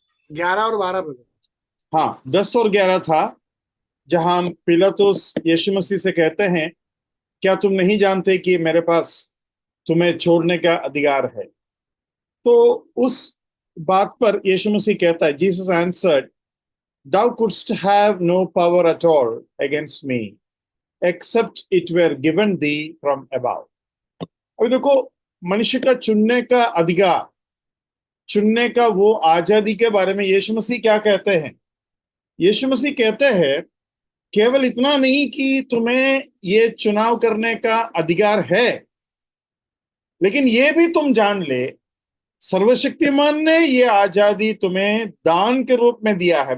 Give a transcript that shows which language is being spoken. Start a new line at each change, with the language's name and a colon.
Hindi: 11 और 12 बजे। हाँ, 10 और 11 था, जहां पिलातुस यीशु मसीह से कहते हैं, क्या तुम नहीं जानते कि मेरे पास तुम्हें छोड़ने का अधिकार है? तो उस बात पर यीशु मसीह कहता है,
English: Jesus answered, thou couldst have no power at all against me except it were given thee from above।
Hindi: अभी देखो, मनुष्य का चुनने का अधिकार, चुनने का वो आजादी के बारे में यीशु मसीह क्या कहते हैं? यीशु मसीह कहते हैं, केवल इतना नहीं कि तुम्हें ये चुनाव करने का अधिकार है, लेकिन ये भी तुम जान ले, सर्वशक्तिमान ने ये आजादी तुम्हें दान के रूप में दिया है।